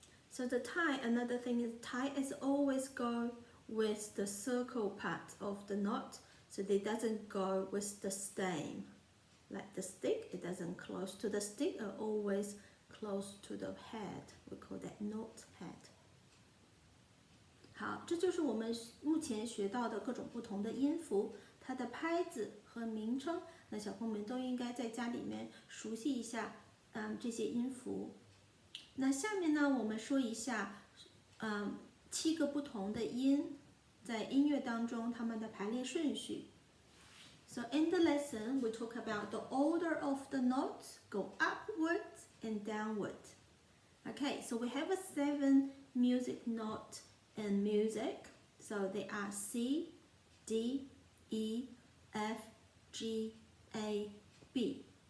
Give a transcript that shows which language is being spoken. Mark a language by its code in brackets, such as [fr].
[en] So the tie, another thing is tie is always go with the circle part of the knot, so it doesn't go with the stem. Like the stick, it doesn't close to the stick, it always close to the head. We call that knot head. [zh] 好，这就是我们目前学到的各种不同的音符，它的拍子和名称。那小朋友们都应该在家里面熟悉一下这些音符。那下面呢，我们说一下7个不同的音在音乐当中它们的排列顺序。 [en] So in the lesson, we talk about the order of the notes go upwards and downward. Okay, so we have 7 music notes in music. So they are C, D, E, F, G, A, B.